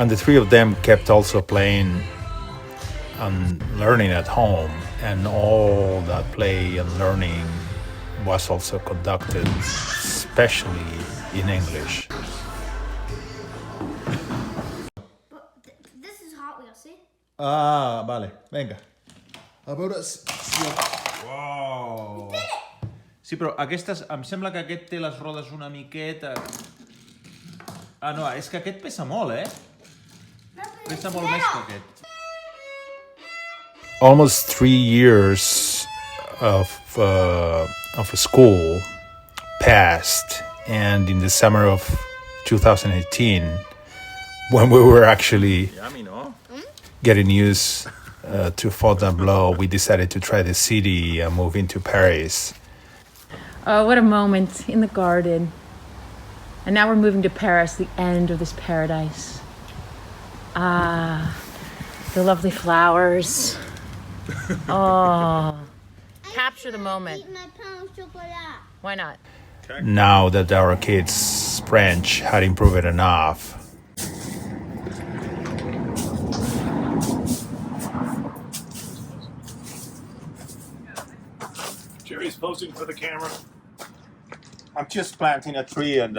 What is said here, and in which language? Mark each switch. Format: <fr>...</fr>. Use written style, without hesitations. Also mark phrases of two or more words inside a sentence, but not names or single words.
<en>And the three of them kept also playing and learning at home, and all that play and learning was also conducted, especially in English. This is Hot Wheels, see?</en> <ca>Ah, vale, vinga. A veure si... Wow! Sí, però aquestes... Em sembla que aquest té les rodes una miqueta... Ah, no, és que aquest pesa molt, eh? Pesa molt més que aquest.</ca> <en>Almost 3 years of school passed, and in the summer of 2018, when we were actually getting used to Fontainebleau, we decided to try the city and move into Paris. Oh, what a moment in the garden. And now we're moving to Paris, the end of this paradise. Ah, the lovely flowers. Oh, capture the moment. Eat my</en> <fr>pain au chocolat.</fr> <en>Why not? Now that our kids' French had improved enough, Jerry's posing for the camera. I'm just planting a tree and</en>